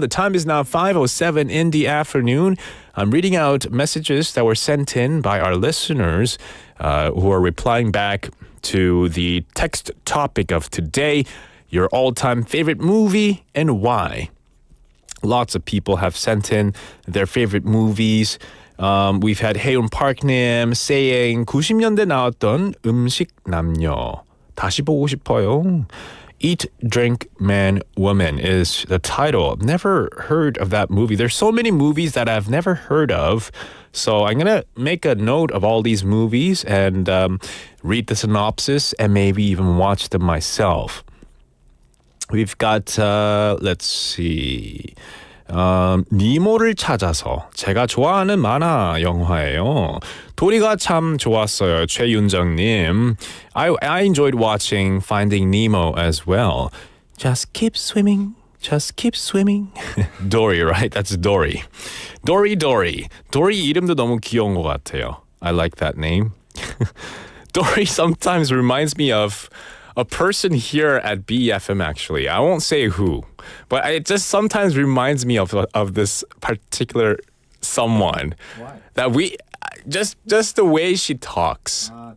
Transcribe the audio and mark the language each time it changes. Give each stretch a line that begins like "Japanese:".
English: The time is now 5:07 in the afternoon. I'm reading out messages that were sent in by our listeners who are replying back to the text topic of today. Your all-time favorite movie and why? Lots of people have sent in their favorite movies. We've had Haeun Park님 saying
Korean: 90년대 나왔던 음식 남녀 다시 보고 싶어요.
English: Eat, Drink, Man, Woman is the title. I've never heard of that movie. There's so many movies that I've never heard of. So I'm going to make a note of all these movies and read the synopsis and maybe even watch them myself. We've got, let's see.
Korean: 니모를 찾아서 제가 좋아하는 만화 영화예요. 도리가 참 좋았어요. 최윤정님.
English: I enjoyed watching Finding Nemo as well. Just keep swimming. Just keep swimming. Dory, right? That's Dory. Dory.
Korean: Dory 이름도 너무 귀여운 것 같아요.
English: I like that name. Dory sometimes reminds me of a person here at BFM, actually. I won't say who, but it just sometimes reminds me of this particular someone. Why? That we just the way she talks.